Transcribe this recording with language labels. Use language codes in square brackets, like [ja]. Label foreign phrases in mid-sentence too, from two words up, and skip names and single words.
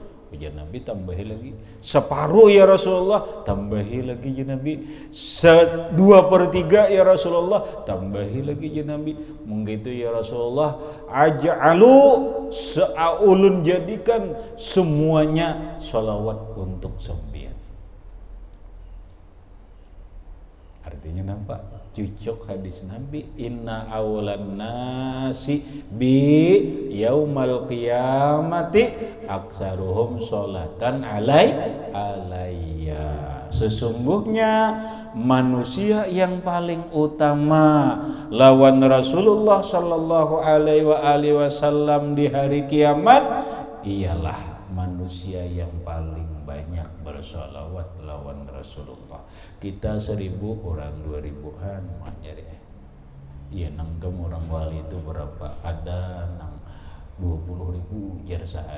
[bjn] Ujar Nabi tambahi lagi separuh ya Rasulullah, tambahi lagi ya Nabi 2/3 ya Rasulullah, tambahi lagi ya Nabi. Menggitu ya Rasulullah, aj'alu ulun jadikan semuanya salawat untuk sampean. Artinya nampak cocok hadis Nabi, [ar] إن أولى الناس بي يوم القيامة أكثرهم صلاة علي. [id] Sesungguhnya manusia yang paling utama lawan Rasulullah [ar] صلى الله عليه وسلم [id] di hari kiamat ialah manusia yang paling banyak bersolawat lawan Rasulullah. [bjn] Kita 1000 orang 2000-an jadi iya nanggem orang wali itu berapa, ada nang 20.000 jar sehari.